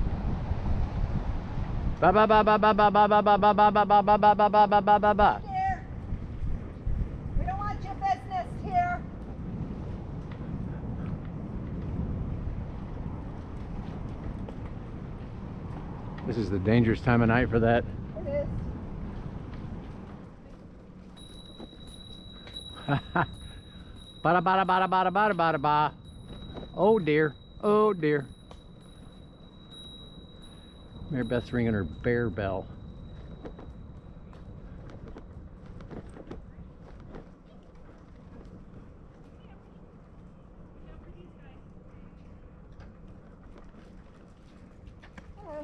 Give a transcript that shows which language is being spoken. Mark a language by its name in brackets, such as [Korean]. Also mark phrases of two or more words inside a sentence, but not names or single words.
[English] Ba ba ba ba ba ba ba ba ba ba ba ba ba ba ba ba ba ba ba ba. Here. We don't want your business here. This is the dangerous time of night for that. It is. Bada bada bada bada bada bada ba. Oh dear. Oh dear. Mary Beth's ringing her bear bell. Hello.